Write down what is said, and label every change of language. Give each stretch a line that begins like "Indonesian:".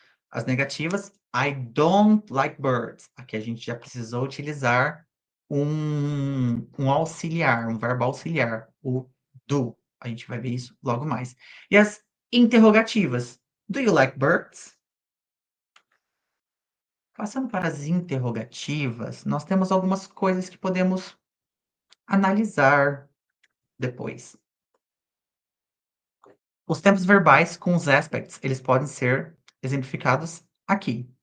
Portuguese: As negativas,
English: I don't like birds.
Portuguese: Aqui a gente já precisou utilizar um auxiliar, um verbo auxiliar, o do. A gente vai ver isso logo mais. E as interrogativas,
English: do you like birds?
Portuguese: Passando para as interrogativas, nós temos algumas coisas que podemos analisar depois. Os tempos verbais com os aspects, eles podem ser exemplificados aqui.